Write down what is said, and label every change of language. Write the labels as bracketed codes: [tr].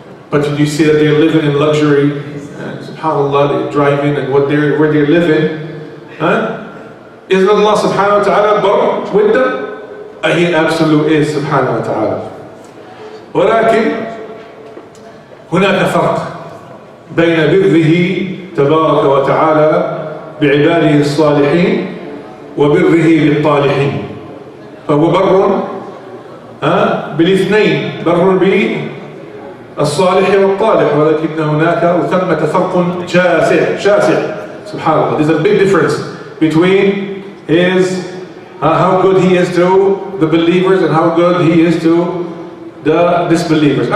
[en] But you see that they're living in luxury, and subhanAllah, they're driving, and where they're living. Isn't Allah subhanahu wa ta'ala bar with them? He absolutely is subhanahu wa ta'ala. [ar] ولكن هناك فرق بين بره تبارك وتعالى بعباده الصالحين وبره بالطالحين. فهو بر بالاثنين، بر بالصالح والطالح، ولكن هناك وثمة فرق شاسع سبحان الله. [en] There's a big difference between how good he is to the believers and how good he is to the disbelievers.